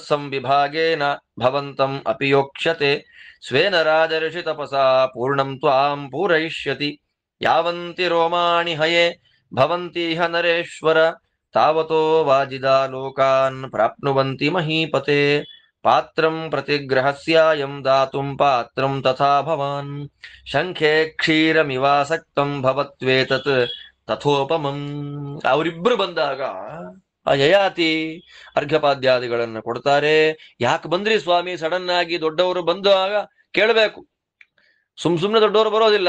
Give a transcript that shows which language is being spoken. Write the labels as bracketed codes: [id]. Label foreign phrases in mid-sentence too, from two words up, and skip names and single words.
[sa] ಸಂವಿಭಾಗೇನ ಭವಂತಂ ಅಪಿ ಯೋಕ್ಷ್ಯತೆ ಸ್ವೇನ ರಾಜರ್ಷಿ ತಪಸಾ ಪೂರ್ಣಂ ತ್ವಾಂ ಪೂರಯಿಷ್ಯತಿ ಯಾವಂತಿ ರೋಮಾಣಿ ಹಯೇ ಭವಂತಿಹ ನರೇಶ್ವರ ತಾವತೋ ವಾಜಿದಾ ಲೋಕಾನ್ ಪ್ರಾಪ್ನುವಂತಿ ಮಹೀಪತೆ ಪಾತ್ರಂ ಪ್ರತಿಗ್ರಹಸ್ಯಾಯಂ ದಾತುಂ ಪಾತ್ರಂ ತಥಾ ಭವಾನ್ ಶಂಖೆ ಕ್ಷೀರಮಿವಾಸಕ್ತಂ ಭವತ್ವೇತತ್ ತಥೋಪಮಂ. [kn] ಅವರಿಬ್ರು ಬಂದಾಗ ಆ ಯಯಾತಿ ಅರ್ಘ್ಯಪಾದ್ಯಾದಿಗಳನ್ನ ಕೊಡ್ತಾರೆ. ಯಾಕೆ ಬಂದ್ರಿ ಸ್ವಾಮಿ ಸಡನ್ ಆಗಿ? ದೊಡ್ಡವರು ಬಂದಾಗ ಕೇಳಬೇಕು, ಸುಮ್ನೆ ದೊಡ್ಡವರು ಬರೋದಿಲ್ಲ.